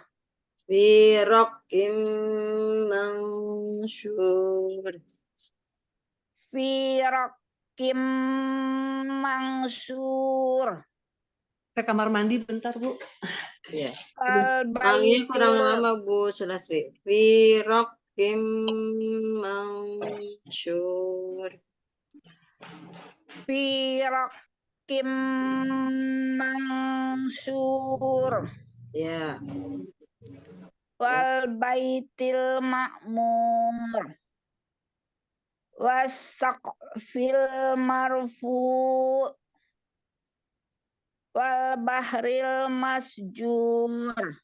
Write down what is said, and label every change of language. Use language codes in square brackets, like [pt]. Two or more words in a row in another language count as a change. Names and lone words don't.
[ar] في رق منشور. في رق منشور. [id] Ke kamar mandi bentar, Bu. Ya. Al Mangnya kurang baitil lama, Bu Sulasri. [ar] في رق منشور. في رق منشور. [id] Ya. [ar] والبيت المعمور. والسقف المرفوع. والبحر المسجور.